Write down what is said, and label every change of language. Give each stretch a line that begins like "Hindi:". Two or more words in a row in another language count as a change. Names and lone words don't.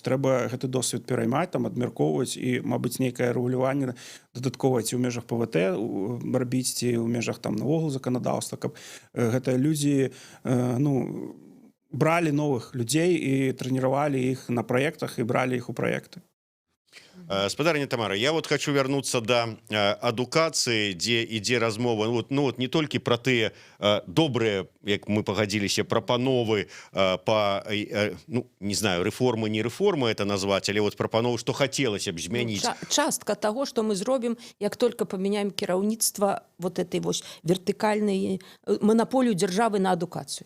Belarusian: Трэба гэты досвед пераймаць, там абмяркоўваць і, мабыць, нейкае рэгуляванне дадаткова ці ў межах ПВТ рабіць, ці ў межах там наогул заканадаўства, каб гэтыя людзі бралі новых людзей і трэніравалі іх на праектах і бралі іх у праекты. Гаспадарыня Тамара,
Russian: я вот хочу вернуться
Belarusian: до адукацыі, дзе ідзе размова не толькі пра тыя добрыя, як мы пагадзіліся, прапановы па не знаю, рэформы, не рэформы это назваць, але вот прапановы, што хацелася б змяніць. Частка таго, што мы зробім, як только памяняем кіраўніцтва
Russian: вот этой
Belarusian: вось вертыкальнай манаполію дзяржавы на адукацыю.